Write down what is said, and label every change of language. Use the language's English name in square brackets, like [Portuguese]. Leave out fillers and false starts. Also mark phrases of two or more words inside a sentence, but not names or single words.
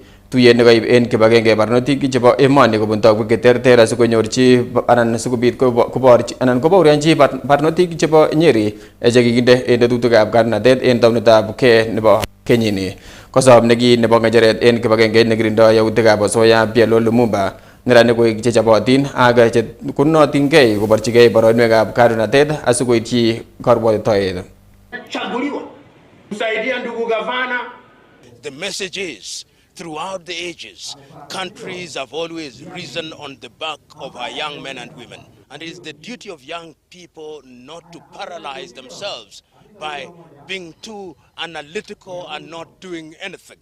[Kalenjin] Tuyet nekaib en kibagenge barnotik chebo emoni kobun togwek cheterter asikonyorchi anan sikobit koborchi anan kobaorionchi barnotik chebo Nyeri chekikinde en tetutikab kandoinatet en taunetab ke nebo kenyini. Kosob neki nebo ng'echeret en kibagenge nekirindo yautikab asoya Bielo Lumumba neranik koik chechobotin ak chekonotingei koborchigei boroinwekab kandoinatet asikoityi karwotitoet. [Swahili] Chaguliwa kusaidia ndugu gavana. [English] The message is, throughout the ages, countries have always risen on the back of our young men and women. And it is the duty of young people not to paralyze themselves by being too analytical and not doing anything.